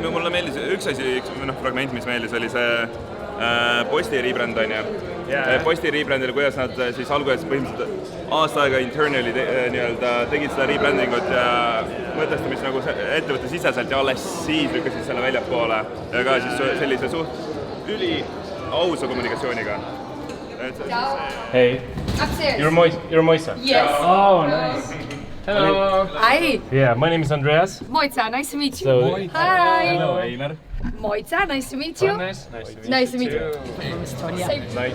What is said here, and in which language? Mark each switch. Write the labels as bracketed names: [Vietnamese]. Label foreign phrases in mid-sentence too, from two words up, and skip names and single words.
[Estonian] Mulle meeldis üks asi, fragment, mis meeldis, oli see Posti rebrand, on ju. Posti rebrandil, kuidas nad siis alguses põhimõtteliselt aasta aega internally tegid seda rebrandingut ja mõtestamist nagu ettevõtte siseselt ja alles siis lükkasid selle väljapoole ja ka siis sellise suht üli ausa kommunikatsiooniga. [English] Hey, you're Moisa? Yes. Oh, nice. Hello. Hi. Yeah, my name is Andreas. Moitza, nice to meet you. So, hi. Hello, Einar. Moitza, nice to meet you. Nice to meet you. From Estonia. Nice.